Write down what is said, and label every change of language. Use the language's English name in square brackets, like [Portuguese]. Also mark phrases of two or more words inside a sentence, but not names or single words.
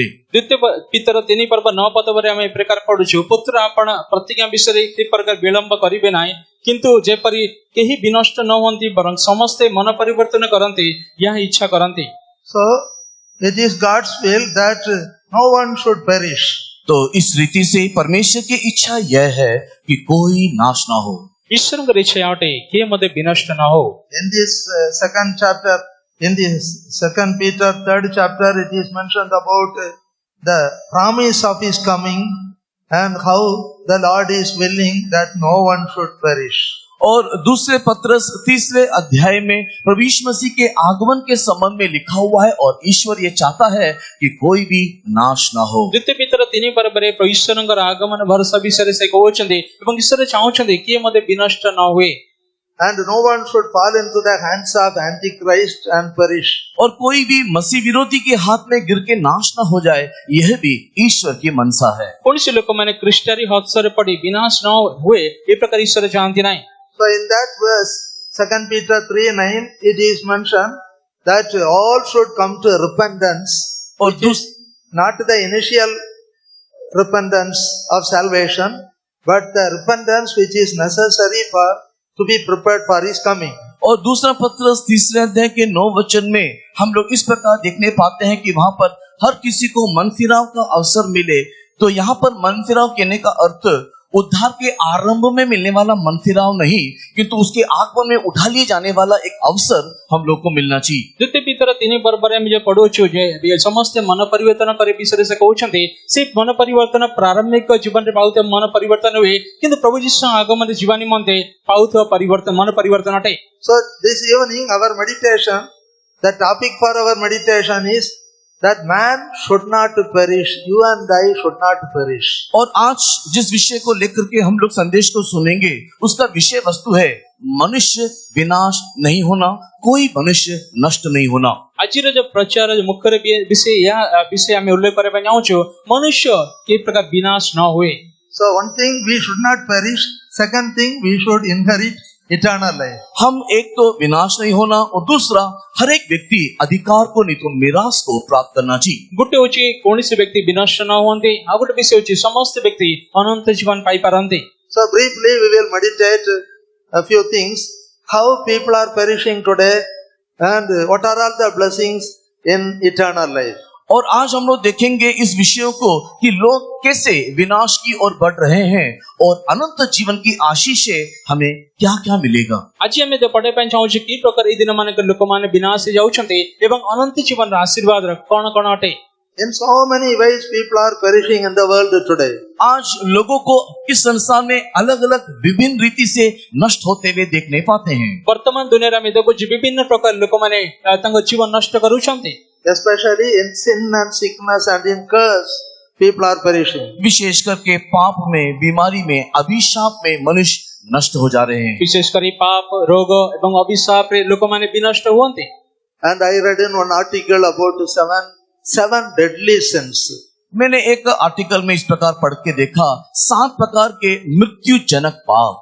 [Odia] ଦ୍ୱିତୀୟ ପିତର 3:9 ପଦରେ ଆମେ ଏ ପ୍ରକାର ପଢୁଛୁ, ପୁତ୍ର ଆପଣ ପ୍ରତିଜ୍ଞା ବିଷୟରେ ଏ ପ୍ରକାର ବିଳମ୍ବ କରିବେ ନାହିଁ, କିନ୍ତୁ ଯେପରି କେହି ବିନଷ୍ଟ ନ ହୁଅନ୍ତି ବରଂ ସମସ୍ତେ ମନ ପରିବର୍ତ୍ତନ କରନ୍ତି ଏହା ଇଚ୍ଛା କରନ୍ତି। [English] So it is God's will that no one should perish. [Hindi] तो इस रीति से परमेश्वर की इच्छा यह है कि कोई नाश ना हो। [Odia] ଈଶ୍ୱରଙ୍କର ଇଚ୍ଛା ଅଟେ କିଏ ମଧ୍ୟ ବିନଷ୍ଟ ନ ହଉ। [English] In this second chapter, in this 2 Peter 3rd chapter, it is mentioned about the promise of his coming and how the Lord is willing that no one should perish. [Hindi] और दूसरे पत्रस 3 अध्याय में प्रभु यीशु मसीह के आगमन के संबंध में लिखा हुआ है और ईश्वर ये चाहता है कि कोई भी नाश ना हो। [Odia] ଦ୍ୱିତୀୟ ପିତର 3:9 ପ୍ରଭୁ ଈଶ୍ୱରଙ୍କର ଆଗମନ ଭରସା ବିଷୟରେ ସେ କହୁଛନ୍ତି ଏବଂ ଈଶ୍ୱର ଚାହୁଁଛନ୍ତି କିଏ ମଧ୍ୟ ବିନଷ୍ଟ ନ ହୁଏ। [English] And no one should fall into the hands of Antichrist and perish. [Hindi] और कोई भी मसीह विरोधी के हाथ में गिर के नाश ना हो जाए, यह भी ईश्वर की मनसा है। [Odia] କୌଣସି ଲୋକମାନେ ଖ୍ରୀଷ୍ଟରେ ହତ୍ୟାରେ ପଡି ବିନାଶ ନ ହୁଏ ଏ ପ୍ରକାର ଈଶ୍ୱର ଚାହାନ୍ତି ନାହିଁ। [English] So in that verse, 2 Peter 3:9, it is mentioned that all should come to repentance, [Hindi] और [English] which is not the initial repentance of salvation, but the repentance which is necessary to be prepared for his coming. [Hindi] और दूसरा पत्रस 3 अध्याय के 9 वचन में हम लोग इस प्रकार देखने पाते हैं कि वहां पर हर किसी को मन फिराव का अवसर मिले। तो यहाँ पर मन फिराव कहने का अर्थ उद्धार के आरंभ में मिलने वाला मन फिराव नहीं, किंतु उसके आगमन में उठा लिए जाने वाला एक अवसर हम लोग को मिलना चाहिए। [Odia] ଦ୍ୱିତୀୟ ପିତର 3:9 ଆମେ ଯୋଉ ପଢୁଛୁ ଯେ ସମସ୍ତେ ମନ ପରିବର୍ତ୍ତନ କରିବା ବିଷୟରେ ସେ କହୁଛନ୍ତି, ସେ ମନ ପରିବର୍ତ୍ତନ ପ୍ରାରମ୍ଭିକ ଜୀବନରେ ପାଉଥିବା ମନ ପରିବର୍ତ୍ତନ ହୁଏ, କିନ୍ତୁ ପ୍ରଭୁ ଯୀଶୁ ଆଗମନରେ ଯିବା ନିମନ୍ତେ ପାଉଥିବା ପରିବର୍ତ୍ତନ ମନ ପରିବର୍ତ୍ତନ ଅଟେ। [English] So this evening our meditation, the topic for our meditation is that man should not perish, you and I should not perish. [Hindi] और आज जिस विषय को लेकर के हम लोग संदेश को सुनेंगे उसका विषय वस्तु है मनुष्य विनाश नहीं होना, कोई मनुष्य नष्ट नहीं होना। [Odia] ଆଜିର ଯୋଉ ପ୍ରଚାର ମୁଖ୍ୟ ବିଷୟ ଆମେ ଉଲ୍ଲେଖ କରିବା ପାଇଁ ଚାହୁଁଛୁ, ମନୁଷ୍ୟ କି ପ୍ରକାର ବିନାଶ ନ ହୁଏ। [English] So one thing, we should not perish. Second thing, we should inherit eternal life. [Hindi] हम एक तो विनाश नहीं होना और दूसरा हर एक व्यक्ति अधिकार को नहीं तो मिरास को प्राप्त करना चाहिए। [Odia] ଗୋଟେ ହଉଛି କୌଣସି ବ୍ୟକ୍ତି ବିନଷ୍ଟ ନ ହୁଅନ୍ତି, ଆଉ ଗୋଟେ ବିଷୟ ହଉଛି ସମସ୍ତ ବ୍ୟକ୍ତି ଅନନ୍ତ ଜୀବନ ପାଇପାରନ୍ତି। [English] So briefly we will meditate a few things, how people are perishing today and what are all the blessings in eternal life. [Hindi] और आज हम लोग देखेंगे इस विषयों को कि लोग कैसे विनाश की ओर बढ़ रहे हैं और अनंत जीवन की आशीष से हमें क्या क्या मिलेगा। [Odia] ଆଜି ଆମେ ପଢିବା ପାଇଁ ଚାହୁଁଛୁ କି ପ୍ରକାର ଏଇ ଦିନ ମାନଙ୍କରେ ଲୋକମାନେ ବିନାଶ ଯାଉଛନ୍ତି ଏବଂ ଅନନ୍ତ ଜୀବନର ଆଶୀର୍ବାଦର କଣ କଣ ଅଟେ। [English] In so many ways people are perishing in the world today. [Hindi] आज लोगों को इस संसार में अलग अलग विभिन्न रीति से नष्ट होते हुए देखने पाते हैं। [Odia] ବର୍ତ୍ତମାନ ଦୁନିଆରେ ଆମେ ଦେଖୁଛୁ ବିଭିନ୍ନ ପ୍ରକାର ଲୋକମାନେ ତାଙ୍କ ଜୀବନ ନଷ୍ଟ କରୁଛନ୍ତି। [English] Especially in sin and sickness and in curse, people are perishing. [Hindi] विशेष करके पाप में, बीमारी में, अभिशाप में मनुष्य नष्ट हो जा रहे हैं। [Odia] ବିଶେଷ କରି ପାପ ରୋଗ ଏବଂ ଅଭିଶାପ ରେ ଲୋକ ମାନେ ବିନଷ୍ଟ ହୁଅନ୍ତି। [English] And I read in one article about seven deadly sins. [Hindi] मैंने एक आर्टिकल में इस प्रकार पढ़ के देखा 7 प्रकार के मृत्युजनक पाप।